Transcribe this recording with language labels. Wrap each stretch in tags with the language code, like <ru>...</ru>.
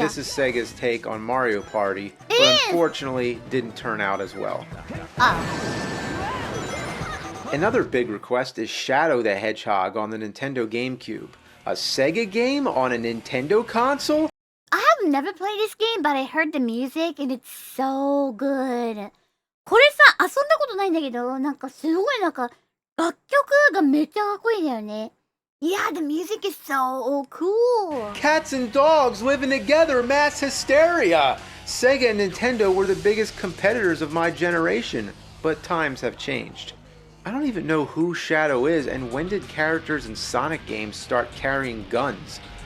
<en>this is Sega's take on Mario Party, but unfortunately didn't turn out as well. Another big request is Shadow the Hedgehog on the Nintendo GameCube. A Sega game on a Nintendo console? I have never played this game, but I heard the music and it's so good.</en> <ja>これさ、遊んだことないんだけど、なんかすごいなんか楽曲がめっちゃかっこいいんだよね。</ja> <en>Yeah, the music is so cool. Cats and dogs living together, mass hysteria! Sega and Nintendo were the biggest competitors of my generation, but times have changed. I don't even know who Shadow is, and when did characters in Sonic games start carrying guns?</en>